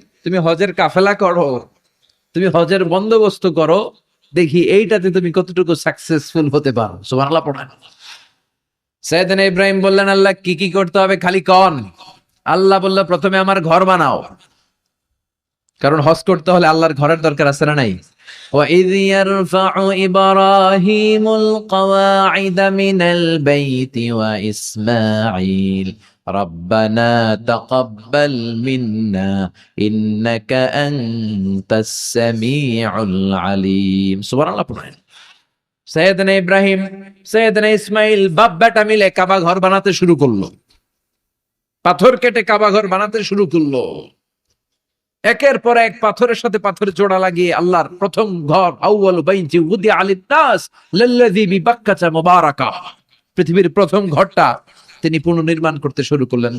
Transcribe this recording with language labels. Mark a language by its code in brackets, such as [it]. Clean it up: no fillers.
[bn] তুমি হজের কাফেলা করো, তুমি হজের বন্দোবস্ত করো, দেখি এইটাতে তুমি কতটুকু সাকসেসফুল হতে পারো। সুবহানাল্লাহ পড়েন। সাইয়েদনা ইব্রাহিম বললেন আল্লাহ কি কি করতে হবে খালি কন। আল্লাহ বলল প্রথমে আমার ঘর বানাও, কারণ হজ করতে হলে আল্লাহর ঘরের দরকার আছে না নাই? [ar] وَإِذْ يَرْفَعُ إِبْرَاهِيمُ الْقَوَاعِدَ مِنَ الْبَيْتِ وَإِسْمَاعِيلُ رَبَّنَا تَقَبَّلْ مِنَّا إِنَّكَ أَنْتَ السَّمِيعُ الْعَلِيمُ [bn] সুবহানাল্লাহ পড়েন। সাইয়েদনা ইব্রাহিম, সাইয়েদনা ইসমাইল বাপ বেটা মিলে কাবা ঘর বানাতে শুরু করলো। পাথর কেটে কাবা ঘর বানাতে শুরু করলো। একের পর এক পাথরের সাথে পাথর জোড়া লাগিয়ে আল্লাহর প্রথম ঘর, [ar] আউয়ালু বাইতি উদিআ লিন-নাস লাল্লাযী বিবাক্কাতা মুবারাকা, [bn] পৃথিবীর প্রথম ঘরটা তিনি পুনর্নির্মাণ করতে শুরু করলেন।